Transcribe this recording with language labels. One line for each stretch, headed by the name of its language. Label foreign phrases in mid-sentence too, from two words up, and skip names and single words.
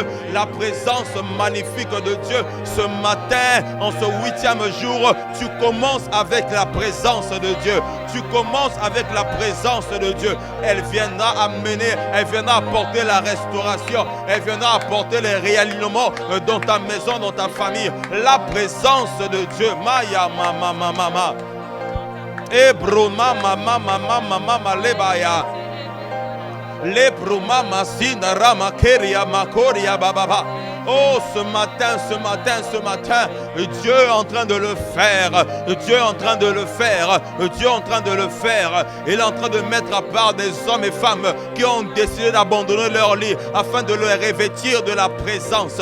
French: La présence magnifique de Dieu. Ce matin, en ce 8e jour, tu commences avec la présence de Dieu. Tu commences avec la présence de Dieu. Elle viendra amener, elle viendra apporter la restauration. Elle viendra apporter les réalignements dans ta maison, dans ta famille. La présence de Dieu. Maya mama mama mama. Ebroma mama mama mama lebaya. Lebroma masina rama keria makoria bababa. Oh, ce matin, Dieu est en train de le faire. Dieu est en train de le faire. Dieu est en train de le faire. Il est en train de mettre à part des hommes et femmes qui ont décidé d'abandonner leur lit afin de le revêtir de la présence.